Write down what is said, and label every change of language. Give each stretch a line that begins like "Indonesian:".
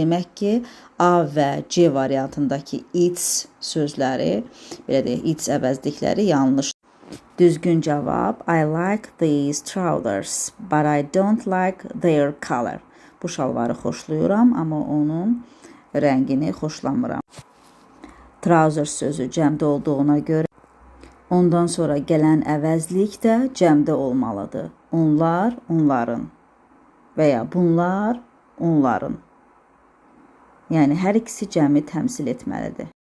Azerbaijani: Demək ki, A və C variantındakı its sözləri, belə deyək, its əvəzlikləri yanlış. Düzgün cavab
English: I like these trousers, but I don't like their color.
Azerbaijani: Bu şalvarı xoşlayıram, amma onun rəngini xoşlamıram. Trousers sözü cəmdə olduğuna görə ondan sonra gələn əvəzlik də cəmdə olmalıdır. Onlar, onların və ya bunlar, onların. Yəni hər ikisi cəmi təmsil etməlidir.